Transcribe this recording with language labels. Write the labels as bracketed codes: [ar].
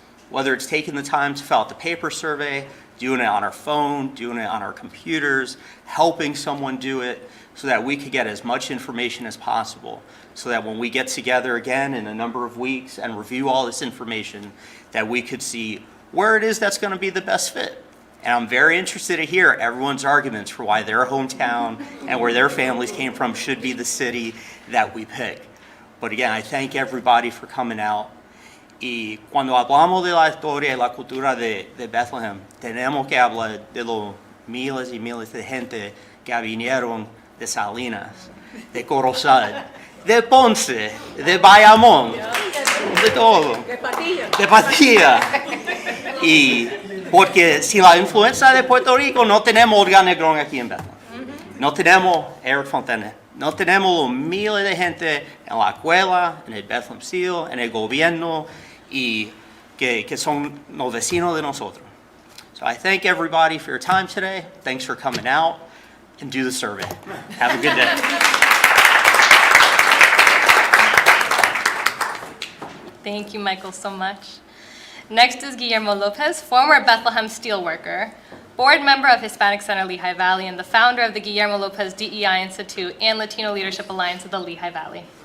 [en] Whether it's taking the time to fill out the paper survey, doing it on our phone, doing it on our computers, helping someone do it, so that we could get as much information as possible, so that when we get together again in a number of weeks and review all this information, that we could see where it is that's going to be the best fit. And I'm very interested to hear everyone's arguments for why their hometown and where their families came from should be the city that we pick. But again, I thank everybody for coming out. [es] Y cuando hablamos de la historia y la cultura de Bethlehem, tenemos que hablar de los miles y miles de gente que vinieron de Salinas, de Corozal, de Ponce, de Bayamón, de todo, de Patilla. Y porque si la influencia de Puerto Rico, no tenemos Olga Negrón aquí en Bethlehem. No tenemos Eric Fontaine. No tenemos los miles de gente en la escuela, en el Bethlehem Steel, en el gobierno, y que son los vecinos de nosotros. [en] So I thank everybody for your time today. Thanks for coming out, and do the survey. Have a good day. Thank you, Michael, so much. Next is Guillermo Lopez, former Bethlehem steelworker, board member of Hispanic Center Lehigh Valley, and the founder of the Guillermo Lopez DEI Institute and Latino Leadership Alliance of the Lehigh Valley.